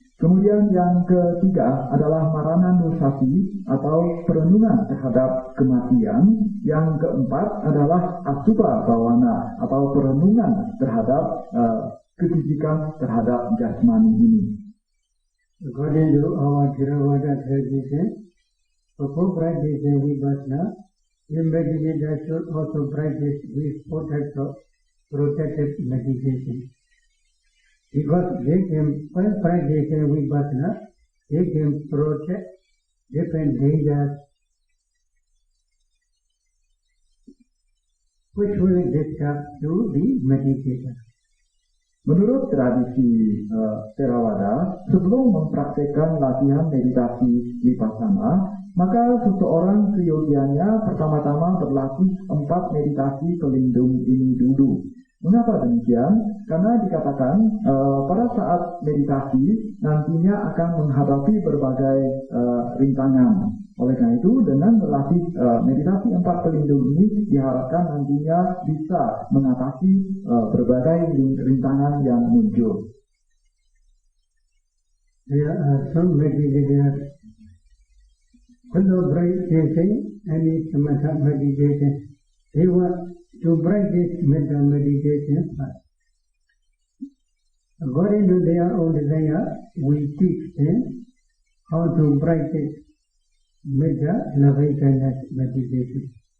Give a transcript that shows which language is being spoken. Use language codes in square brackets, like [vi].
[id] Kemudian yang ketiga adalah Marana Nusati atau perenungan terhadap kematian. Yang keempat adalah Asubha Bhavana atau perenungan terhadap kejijikan terhadap jasmani ini. [en] According to our Theravada tradition, before practicing Vipassana, the meditator should also practice these 4 types of protective meditation. Because they can, while practicing Vipassana, they can protect different dangers which will disturb to the meditator. [id] Menurut tradisi Theravada, sebelum mempraktikkan latihan meditasi Vipassana, maka seseorang seyogianya pertama-tama berlatih 4 meditasi pelindung ini dulu. Mengapa demikian? Karena dikatakan pada saat meditasi nantinya akan menghadapi berbagai rintangan. Oleh karena itu, dengan berlatih meditasi 4 pelindung ini diharapkan nantinya bisa mengatasi berbagai rintangan yang muncul. [en] There are some meditators who don't practicing any samatha meditation. They want to practice metta meditation first. According to their own desire, we teach them how to practice metta loving kindness meditation.